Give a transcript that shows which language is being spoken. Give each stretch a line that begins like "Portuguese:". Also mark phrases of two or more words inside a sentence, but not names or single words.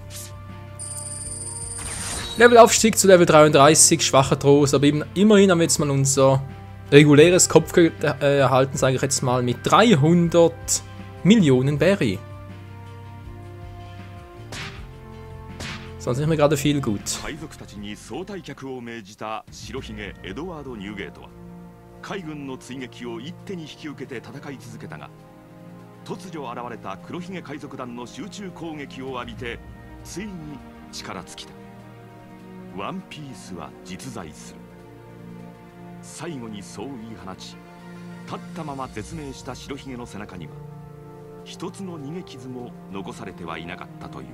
German: Levelaufstieg zu Level 33, schwacher Trost, aber immerhin haben wir jetzt mal unser reguläres Kopfgeld erhalten, sage ich jetzt mal, mit 300 Millionen Berry. Sonst nicht mehr gerade viel gut.
Japanese: 突如現れた黒ひげ海賊団の集中攻撃を浴びてついに力尽きた。ワンピースは実在する。最後にそう言い放ち、立ったまま絶命した白ひげの背中には一つの逃げ傷も残されてはいなかったという。